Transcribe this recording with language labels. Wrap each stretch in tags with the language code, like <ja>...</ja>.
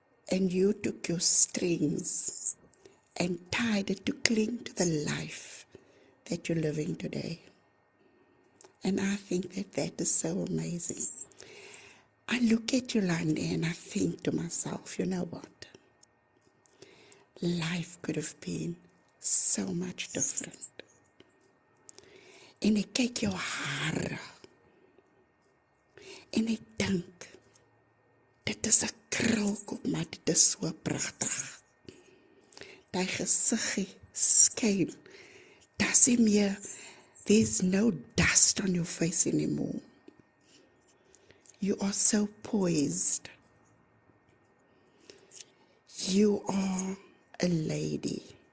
<en>And you took your strings and tied it to cling to the life that you're living today. And I think that that is so amazing. I look at you, Landie, and I think to myself, you know what? Life could have been so much different.</en> <af>En ek kyk jou hare en ek dink, dit is 'n krulkop, maar dit is so pragtig. Die gesiggie skyn.</af> <en>Daar's nie meer, there's no dust on your face anymore. You are so poised. You are a lady.</en>